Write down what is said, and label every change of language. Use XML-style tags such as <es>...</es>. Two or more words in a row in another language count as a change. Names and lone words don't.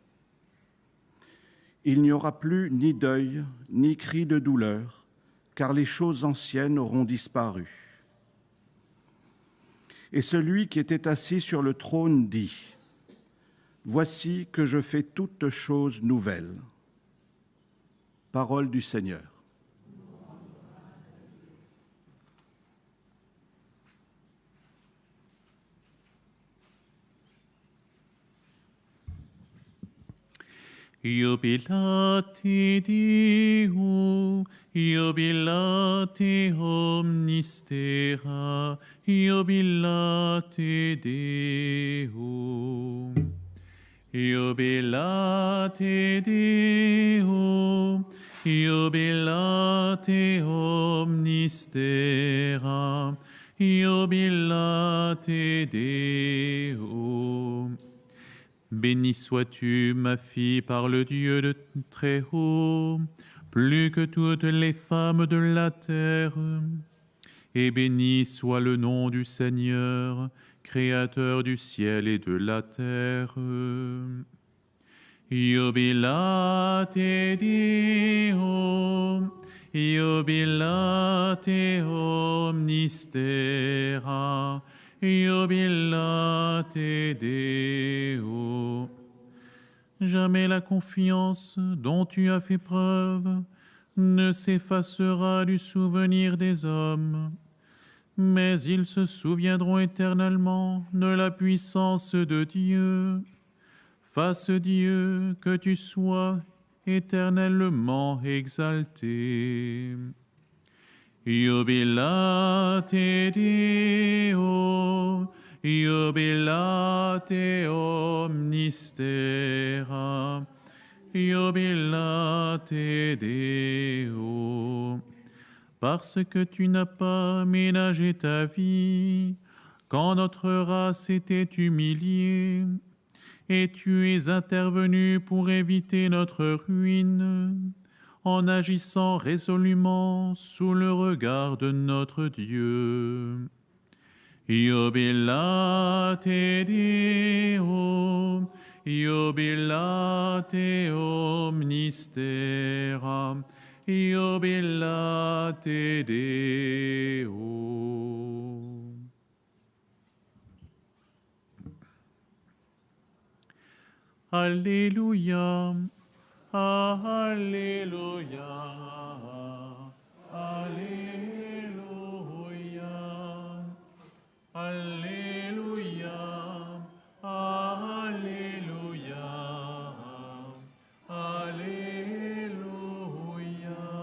<fr>Il n'y aura plus ni deuil, ni cri de douleur, car les choses anciennes auront disparu. Et celui qui était assis sur le trône dit : Voici que je fais toutes choses nouvelles. Parole du Seigneur.</fr> <la>Jubilate Deo, jubilate omnis terra, jubilate Deo. Jubilate Deo, jubilate omnis terra, jubilate Deo.</la> <fr>Béni sois-tu, ma fille, par le Dieu de Très-Haut, plus que toutes les femmes de la terre. Et béni soit le nom du Seigneur, Créateur du ciel et de la terre.</fr> <la>Jubilate Deo, jubilate omnis terra, jubilate Deo.</la> <fr>Jamais la confiance dont tu as fait preuve ne s'effacera du souvenir des hommes, mais ils se souviendront éternellement de la puissance de Dieu. Fasse Dieu que tu sois éternellement exalté.</fr> <la>Jubilate Deo, jubilate omnis terra, jubilate Deo.</la> <fr>Parce que tu n'as pas ménagé ta vie quand notre race était humiliée, et tu es intervenu pour éviter notre ruine, en agissant résolument sous le regard de notre Dieu.</fr> <la>Jubilate Deo, jubilate omnis terra, jubilate Deo.</la> <fr>Alléluia. Alléluia, Alléluia, Alléluia, Alléluia, Alléluia.</fr>